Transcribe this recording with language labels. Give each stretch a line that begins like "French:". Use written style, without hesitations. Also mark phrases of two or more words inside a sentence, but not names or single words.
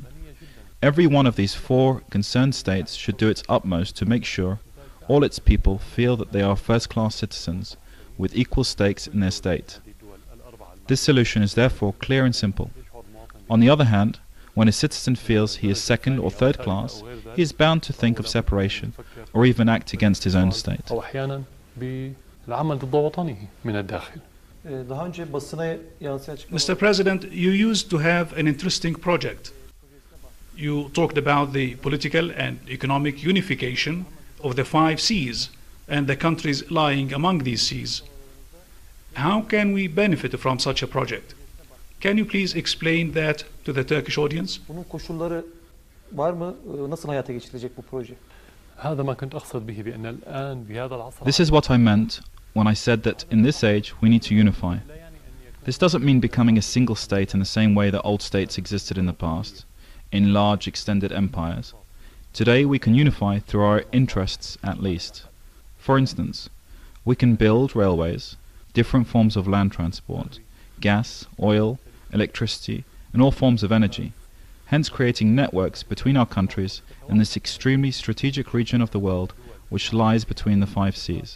English: Every one of these four concerned states should do its utmost to make sure all its people feel that they are first-class citizens with equal stakes in their state. This solution is therefore clear and simple. On the other hand, When a citizen feels he is second or third class, he is bound to think of separation or even act against his own state.
Arabic: أو أحيانا بالعمل ضد وطنه من الداخل.
Turkish: Daha önce basına yansıyan açıklamalar...
English: Mr. President, you used to have an interesting project. You talked about the political and economic unification of the 5 seas and the countries lying among these seas. How can we benefit from such a project? Can you please explain that to the Turkish audience?
Turkish: Bunun koşulları var mı? Nasıl hayata geçirilecek bu proje?
Arabic: هذا ما كنت أقصد به بأن الآن بهذا العصر.
English: This is what I meant when I said that in this age we need to unify. This doesn't mean becoming a single state in the same way that old states existed in the past, in large extended empires. Today we can unify through our interests at least. For instance, we can build railways, different forms of land transport, gas, oil, electricity, and all forms of energy, hence creating networks between our countries in this extremely strategic region of the world which lies between the 5 seas.